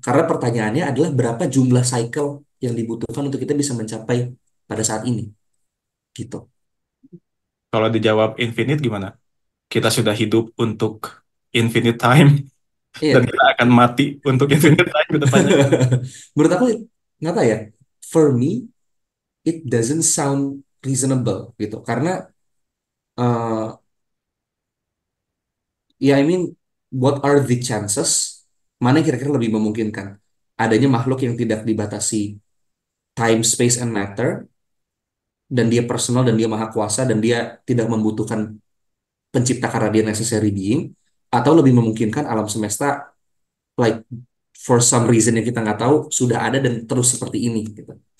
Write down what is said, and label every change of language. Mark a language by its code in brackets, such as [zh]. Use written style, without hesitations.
[id] Karena pertanyaannya adalah berapa jumlah cycle yang dibutuhkan untuk kita bisa mencapai pada saat ini, gitu. Kalau dijawab infinite gimana? Kita sudah hidup untuk infinite time dan Iya. kita akan mati untuk infinite time ke depannya. Menurut aku, nggak tahu ya. [en] For me, it doesn't sound reasonable, gitu. Karena eh, ya, I mean, what are the chances? [id] Mana yang kira-kira lebih memungkinkan? Adanya makhluk yang tidak dibatasi [en] time, space, and matter, [id] dan dia personal, dan dia maha kuasa, dan dia tidak membutuhkan pencipta karena dia [en] necessary being, [id] atau lebih memungkinkan alam semesta, [en] like, for some reason [id] yang kita nggak tahu, sudah ada dan terus seperti ini, gitu.